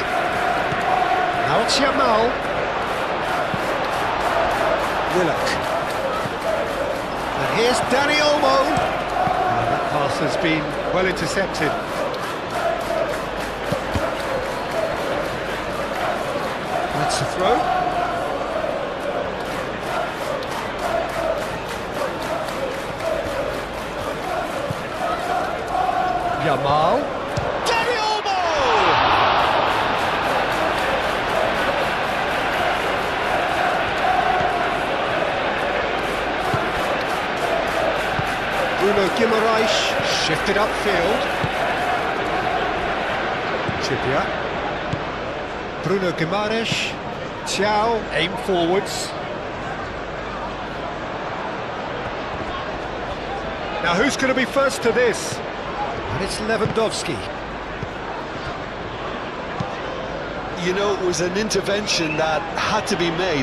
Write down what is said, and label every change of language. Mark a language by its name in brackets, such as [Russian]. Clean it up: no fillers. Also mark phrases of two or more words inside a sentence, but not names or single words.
[English] Now it's Yamal. Willock. And here's Dani Olmo. And that pass has been well intercepted. That's a throw. Yamal. Dani Olmo! Bruno Guimaraes shifted upfield. Trippier. Bruno Guimaraes. Thiaw, aim forwards. Now who's going to be first to this? And it's Lewandowski. You know, it was an intervention that had to be made.